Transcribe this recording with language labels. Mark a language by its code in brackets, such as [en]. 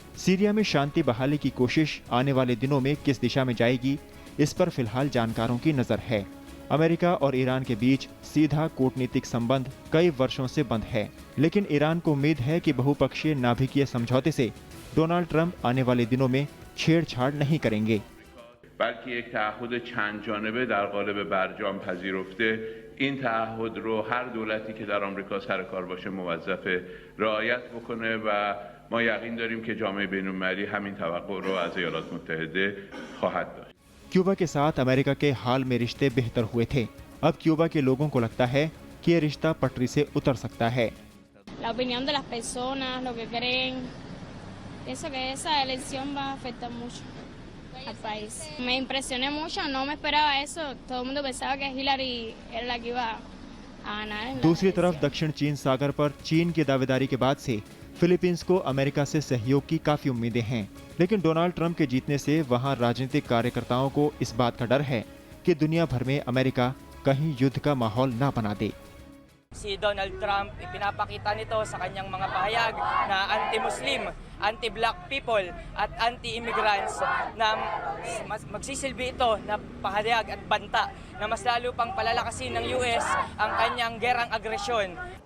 [hi] Syria में शांति बहाली की कोशिश आने वाले दिनों में किस दिशा में जाएगी, इस पर फिलहाल जानकारों की नजर है। अमेरिका और ईरान के बीच सीधा कूटनीतिक संबंध कई वर्षों से बंद है, लेकिन ईरान को उम्मीद है कि बहुपक्षीय नाभिकीय समझौते से डोनाल्ड ट्रंप आने वाले दिनों में छेड़छाड़ नहीं करेंगे। बल्कि एक [fa] تعهد چند جانبه در قالب برجام پذیرفته این تعهد رو هر دولتی که در آمریکا سر کار باشه موظف رعایت بکنه و ما یقین داریم که جامعه بین‌المللی همین توقع رو از ایالات متحده خواهد داشت. [hi] क्यूबा के साथ अमेरिका के हाल में रिश्ते बेहतर हुए थे। अब क्यूबा के लोगों को लगता है कि ये रिश्ता पटरी से उतर सकता है। [es] La opinión de las personas, lo que creen, pienso que esa elección va a afectar mucho al país. Me impresioné mucho, no me esperaba eso. Todo el mundo pensaba que Hillary era la que iba a ganar. [hi] दूसरी तरफ दक्षिण चीन सागर पर चीन की दावेदारी के बाद से फिलीपींस को अमेरिका से सहयोग की काफी उम्मीदें हैं, लेकिन डोनाल्ड ट्रंप के जीतने से वहां राजनीतिक कार्यकर्ताओं को इस बात का डर है कि दुनिया भर में अमेरिका कहीं युद्ध का माहौल ना बना दे। [tl] Si Donald Trump ipinapakita nito sa kanyang mga pahayag na anti-Muslim, anti-black people at anti-immigrants na magsisilbi ito na pahayag at banta na mas lalo pang palalakasin ng US ang kanyang gerang agresyon.